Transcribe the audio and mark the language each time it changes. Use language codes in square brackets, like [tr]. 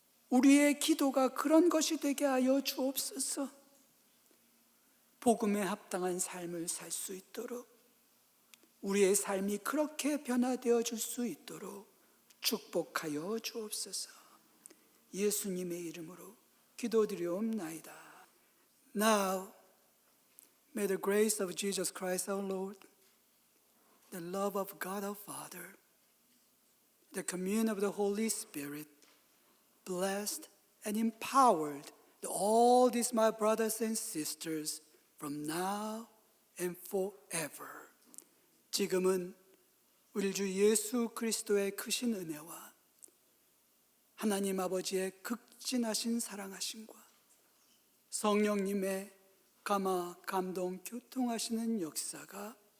[ko] 우리의 기도가 그런 것이 되게 하여 주옵소서. 복음에 합당한 삶을 살 수 있도록, 우리의 삶이 그렇게 변화되어 줄 수 있도록 축복하여 주옵소서. 예수님의 이름으로 기도드리옵나이다. [en] Now, may the grace of Jesus Christ our Lord, the love of God our Father, the communion of the Holy Spirit, blessed and empowered all these my brothers and sisters from now and forever. [ko] 지금은 우리 주 예수 그리스도의 크신 은혜와 하나님 아버지의 극진하신 사랑하심과 성령님의 감화, 감동, 교통하시는 역사가